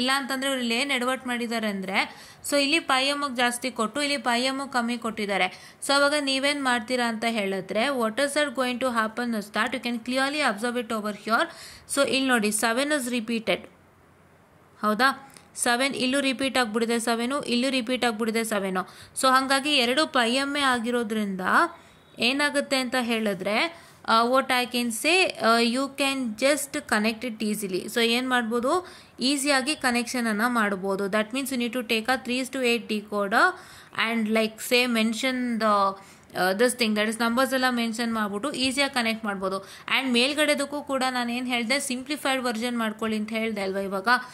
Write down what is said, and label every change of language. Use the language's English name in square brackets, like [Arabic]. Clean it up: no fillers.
[Kannada] ಇಲ್ಲ ಅಂತಂದರೆ ಇವ್ರು ಇಲ್ಲಿ ಏನು ಎಡವಟ್ ಮಾಡಿದ್ದಾರೆ ಅಂದರೆ, ಸೊ ಇಲ್ಲಿ ಪೈ ಎಮ್ಗೆ ಜಾಸ್ತಿ ಕೊಟ್ಟು ಇಲ್ಲಿ ಪೈ ಎಮ್ಗೆ ಕಮ್ಮಿ ಕೊಟ್ಟಿದ್ದಾರೆ. ಸೊ ಅವಾಗ ನೀವೇನು ಮಾಡ್ತೀರಾ ಅಂತ ಹೇಳಿದ್ರೆ, [English] What is that going to happen is that you can clearly observe it over here. So ಇಲ್ಲಿ ನೋಡಿ 7 is repeated. ಹೌದಾ? [Kannada] 7 ಇಲ್ಲೂ ರಿಪೀಟ್ ಆಗಿಬಿಡಿದೆ, 7 ಇಲ್ಲೂ ರಿಪೀಟ್ ಆಗಿಬಿಡಿದೆ 7. ಸೊ ಹಾಗಾಗಿ 2 ಪೈ ಎಮ್ಮೆ ಆಗಿರೋದ್ರಿಂದ ಏನಾಗುತ್ತೆ ಅಂತ ಹೇಳಿದ್ರೆ, [English] what I can say you can just connect it easily. [Kannada] So ಏನು ಮಾಡ್ಬೋದು, ಈಸಿಯಾಗಿ ಕನೆಕ್ಷನನ್ನು ಮಾಡ್ಬೋದು. [English] that means you need to take a 3-8 decoder and like say mention the this thing that is [Kannada] numbers ಎಲ್ಲ ಮೆನ್ಷನ್ ಮಾಡಿಬಿಟ್ಟು ಈಸಿಯಾಗಿ ಕನೆಕ್ಟ್ ಮಾಡ್ಬೋದು. And ಮೇಲ್ಗಡೆದಕ್ಕೂ ಕೂಡ ನಾನು ಏನು ಹೇಳಿದೆ, ಸಿಂಪ್ಲಿಫೈಡ್ ವರ್ಷನ್ ಮಾಡ್ಕೊಳ್ಳಿ ಅಂತ ಹೇಳಿದೆ ಅಲ್ವಾ ಇವಾಗ.